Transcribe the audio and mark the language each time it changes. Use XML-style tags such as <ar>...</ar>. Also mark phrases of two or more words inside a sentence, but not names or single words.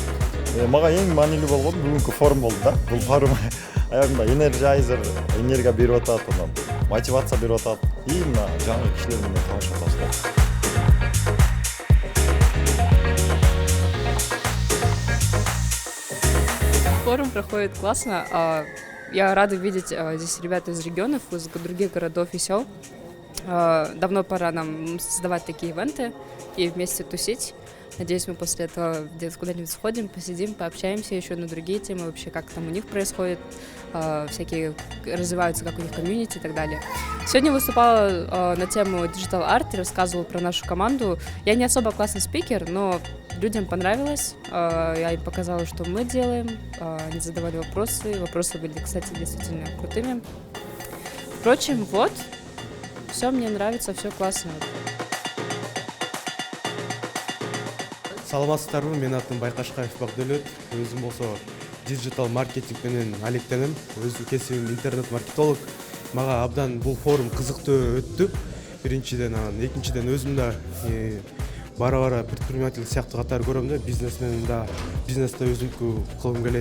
<ky>Мага эң маанилүү болгону бүгүнкү форум болду да. Бул форум аягында энержайзер, энергия берип атат, анан мотивация берип атат. И мына жаңы кишилер менен таанышып атабыз.</ky> <ru>Форум проходит классно. Я рада видеть здесь ребят из регионов, из других городов и сел. Давно пора нам создавать такие ивенты и вместе тусить. Надеюсь, мы после этого где-то куда-нибудь сходим, посидим, пообщаемся еще на другие темы, вообще как там у них происходит, всякие развиваются, как у них комьюнити и так далее. Сегодня выступала на тему</ru> <en>Digital Art,</en> <ru>рассказывала про нашу команду. Я не особо классный спикер, но людям понравилось. Я им показала, что мы делаем. Они задавали вопросы. Вопросы были, кстати, действительно крутыми. Впрочем, вот. Все мне нравится, все классно.</ru> <ky>Саламатсыздарбы, мен атым Байкашкаев Бакдөлөт. Өзүм болсо</ky> <en>digital marketing</en> <ky>менен алектенем. Өзүм кесибим интернет-маркетолог. Мага абдан бул форум кызыктуу өттү. Биринчиден, экинчиден өзүм да бара-бара предприниматель сыяктуу катары көрөм да, бизнесте өзүмкү кылгым келет.</ky>